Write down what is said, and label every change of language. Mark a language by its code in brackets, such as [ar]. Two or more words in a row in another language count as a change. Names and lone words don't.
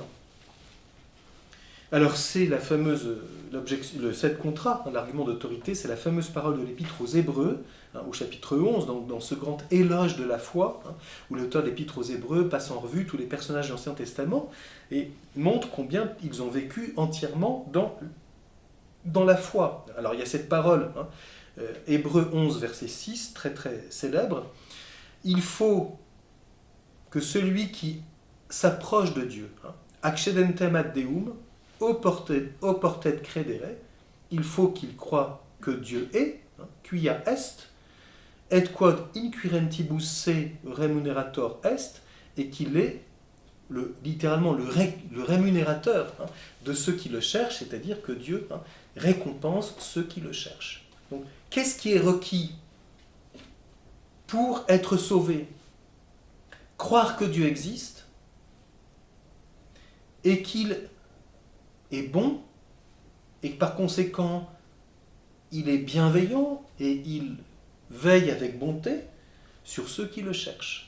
[fr] Alors c'est la fameuse, le 7 contra, l'argument d'autorité, c'est la fameuse parole de l'Épître aux Hébreux, au chapitre 11, dans ce grand éloge de la foi, où l'auteur de l'Épître aux Hébreux passe en revue tous les personnages de l'Ancien Testament et montre combien ils ont vécu entièrement dans la foi. Alors il y a cette parole, Hébreux 11, verset 6, très très célèbre, « Il faut que celui qui s'approche de Dieu, [la] accedentem ad Deum, oportet credere, [fr] il faut qu'il croie que Dieu est, [la] quia est, et quod inquirentibus se remunerator est, [fr] et qu'il est littéralement le rémunérateur de ceux qui le cherchent, c'est-à-dire que Dieu récompense ceux qui le cherchent. Donc, qu'est-ce qui est requis pour être sauvé? Croire que Dieu existe et qu'il est bon, et que par conséquent, il est bienveillant et il veille avec bonté sur ceux qui le cherchent.